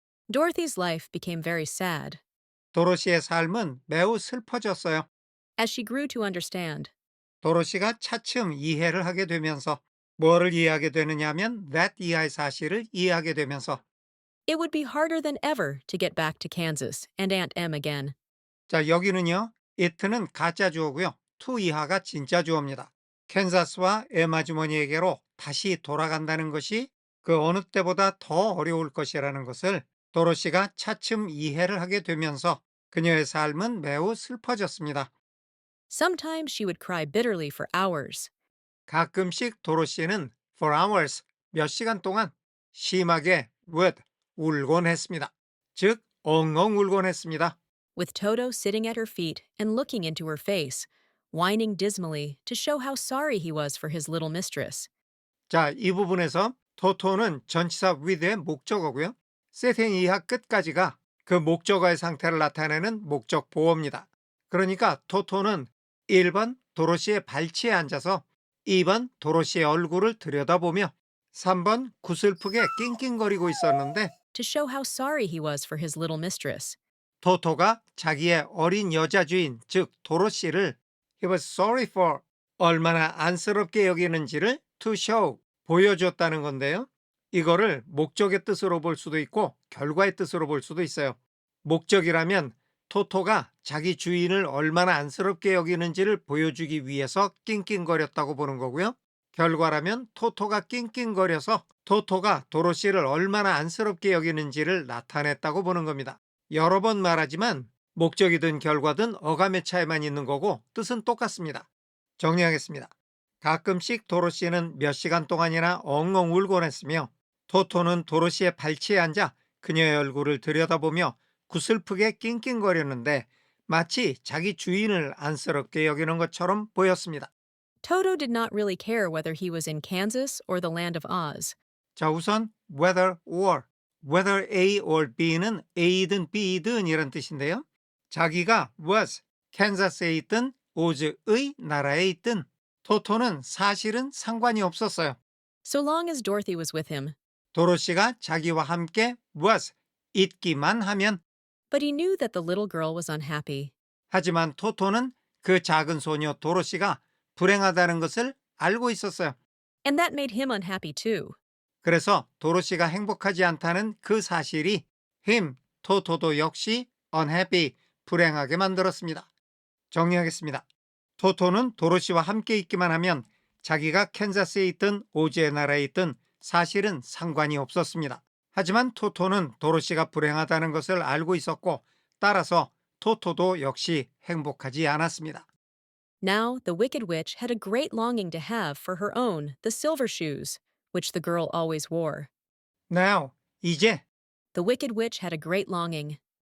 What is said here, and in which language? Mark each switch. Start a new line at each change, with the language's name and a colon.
English: Dorothy's life became very sad.
Korean: 도로시의 삶은 매우 슬퍼졌어요.
English: As she grew to understand,
Korean: 도로시가 차츰 이해를 하게 되면서 뭐를 이해하게 되느냐 하면 that 이하의 사실을 이해하게 되면서
English: it would be harder than ever to get back to Kansas and Aunt Em again.
Korean: 자, 여기는요. it는 가짜 주어고요. to 이하가 진짜 주어입니다. 캔자스와 엠 아주머니에게로 다시 돌아간다는 것이 그 어느 때보다 더 어려울 것이라는 것을 도로시가 차츰 이해를 하게 되면서 그녀의 삶은 매우 슬퍼졌습니다.
English: Sometimes she would cry bitterly for hours.
Korean: 가끔씩 도로시는 for hours, 몇 시간 동안 심하게 would, 울곤 했습니다. 즉, 엉엉 울곤 했습니다.
English: With Toto sitting at her feet and looking into her face, whining dismally to show how sorry he was for his little mistress.
Korean: 자, 이 부분에서 토토는 전치사 with의 목적어고요. setting 이하 끝까지가 그 목적어의 상태를 나타내는 목적 보어입니다. 그러니까 토토는 1번 도로시의 발치에 앉아서 2번 도로시의 얼굴을 들여다보며 3번 구슬프게 낑낑거리고 있었는데
English: To show how sorry he was for his little mistress.
Korean: 토토가 자기의 어린 여자 주인, 즉 도로시를
English: he was sorry for
Korean: 얼마나 안쓰럽게 여기는지를 to show, 보여줬다는 건데요. 이거를 목적의 뜻으로 볼 수도 있고 결과의 뜻으로 볼 수도 있어요. 목적이라면 토토가 자기 주인을 얼마나 안쓰럽게 여기는지를 보여주기 위해서 낑낑거렸다고 보는 거고요. 결과라면 토토가 낑낑거려서 토토가 도로시를 얼마나 안쓰럽게 여기는지를 나타냈다고 보는 겁니다. 여러 번 말하지만 목적이든 결과든 어감의 차이만 있는 거고 뜻은 똑같습니다. 정리하겠습니다. 가끔씩 도로시는 몇 시간 동안이나 엉엉 울곤 했으며 토토는 도로시의 발치에 앉아 그녀의 얼굴을 들여다보며 구슬프게 낑낑거렸는데 마치 자기 주인을 안쓰럽게 여기는 것처럼 보였습니다.
English: Toto did not really care whether he was in Kansas or the land of Oz.
Korean: 자, 우선 whether or, whether A or B는 A든 B든 이런 뜻인데요. 자기가 was, 캔자스에 있든 오즈의 나라에 있든 토토는 사실은 상관이 없었어요.
English: So long as Dorothy was with him.
Korean: 도로시가 자기와 함께 was, 있기만 하면.
English: But he knew that the little girl was unhappy.
Korean: 하지만 토토는 그 작은 소녀 도로시가 불행하다는 것을 알고 있었어요.
English: And that made him unhappy too.
Korean: 그래서 도로시가 행복하지 않다는 그 사실이 him, 토토도 역시 unhappy, 불행하게 만들었습니다. 정리하겠습니다. 토토는 도로시와 함께 있기만 하면 자기가 캔자스에 있든 오즈의 나라에 있든 사실은 상관이 없었습니다. 하지만 토토는 도로시가 불행하다는 것을 알고 있었고 따라서 토토도 역시 행복하지 않았습니다.
English: Now, the Wicked Witch had a great longing to have for her own the silver shoes, which the girl always wore. Now, 이제 The Wicked Witch had a great longing